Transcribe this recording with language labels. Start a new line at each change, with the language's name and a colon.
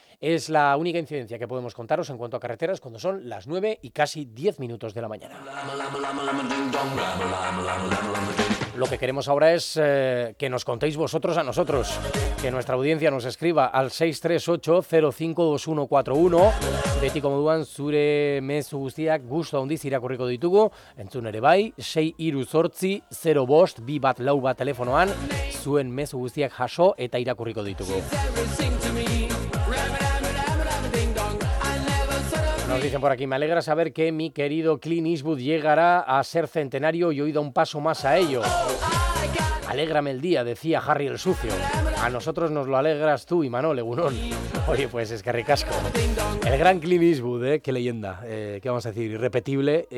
Spanish: Es la única incidencia que podemos contaros en cuanto a carreteras cuando son las 9 y casi 10 minutos de la mañana. Lo que queremos ahora es que nos contéis vosotros a nosotros, que nuestra audiencia nos escriba al 638-052141.
Basque: Betiko moduan, zure mezu guztiak gusto handiz irakurriko ditugu, entzun ere bai, 638-052141 telefonoan, zuen mezu guztiak jaso eta irakurriko ditugu.
Spanish: Nos dicen por aquí, me alegra saber que mi querido Clint Eastwood llegará a ser centenario y hoy da un paso más a ello. Alégrame el día, decía Harry el Sucio. A nosotros nos lo alegras tú, Imanol, egunón. Oye, pues es que ricasco. El gran Clint Eastwood, ¿eh? Qué leyenda, qué vamos a decir, irrepetible.